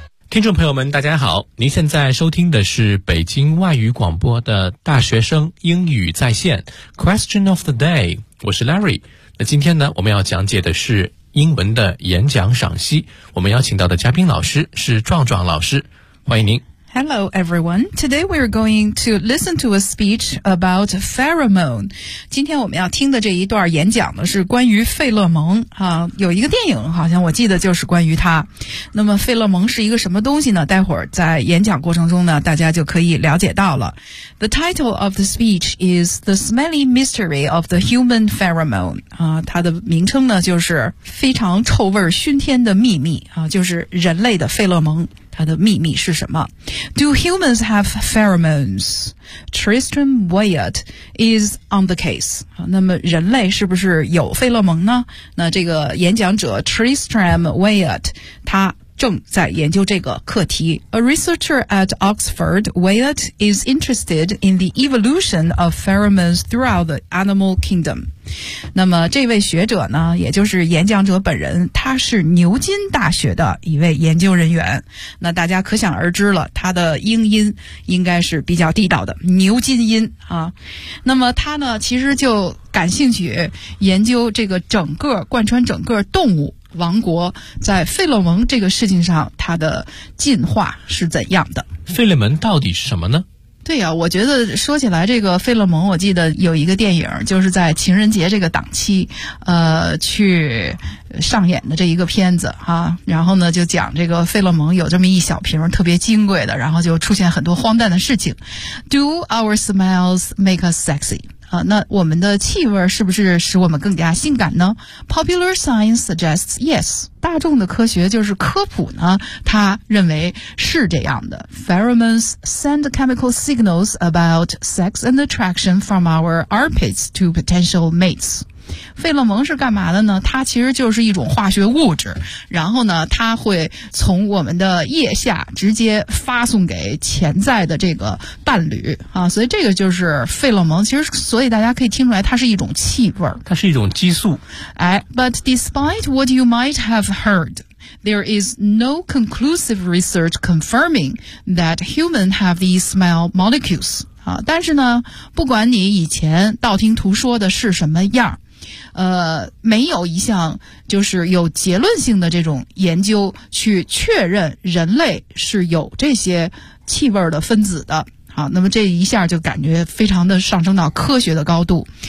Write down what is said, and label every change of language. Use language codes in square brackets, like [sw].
[zh] 听众朋友们大家好，您现在收听的是北京外语广播的大学生英语在线 [en] Question of the day， [zh] 我是 Larry。那今天呢，我们要讲解的是英文的演讲赏析，我们邀请到的嘉宾老师是壮壮老师，欢迎您。 [en] Hello everyone, today we're going to listen to a speech about pheromone. [zh] 今天我们要听的这一段演讲呢是关于费勒蒙、有一个电影好像我记得就是关于它。那么费勒蒙是一个什么东西呢？待会儿在演讲过程中呢大家就可以了解到了。 [en] The title of the speech is The Smelly Mystery of the Human Pheromone、 [zh] 它的名称呢就是非常臭味熏天的秘密、就是人类的费勒蒙，它的秘密是什么？ [en] Do humans have pheromones? Tristram Wyatt is on the case. [zh] 那么人类是不是有费洛蒙呢？那这个演讲者 Tristram Wyatt 他正在研究这个课题。 [en] A researcher at Oxford, Wyatt is interested in the evolution of pheromones throughout the animal kingdom. [zh] 那么这位学者呢，也就是演讲者本人，他是牛津大学的一位研究人员。那大家可想而知了，他的英音应该是比较地道的牛津音啊。那么他呢，其实就感兴趣研究这个整个贯穿整个动物王国在费洛蒙这个事情上它的进化是怎样的。费洛蒙到底是什么呢？对呀、我觉得说起来这个费洛蒙，我记得有一个电影就是在情人节这个档期去上演的这一个片子啊，然后呢就讲这个费洛蒙有这么一小瓶特别金贵的，然后就出现很多荒诞的事情。 [en] Do our smells make us sexy? [zh] 那我们的气味是不是使我们更加性感呢？ [en] Popular science suggests yes. [zh] 大众的科学就是科普呢，他认为是这样的。 [en] Pheromones send chemical signals about sex and attraction from our armpits to potential mates. [zh] 费洛蒙是干嘛的呢？它其实就是一种化学物质，然后呢它会从我们的腋下直接发送给潜在的这个伴侣啊，所以这个就是费洛蒙。其实所以大家可以听出来它是一种气味，它是一种激素。 [en] 哎 But despite what you might have heard, there is no conclusive research confirming that humans have these smell molecules. [zh] 但是呢不管你以前道听途说的是什么样，没有一项就是有结论性的这种研究去确认人类是有这些气味的分子的。好，那么这一下就感觉非常的上升到科学的高度。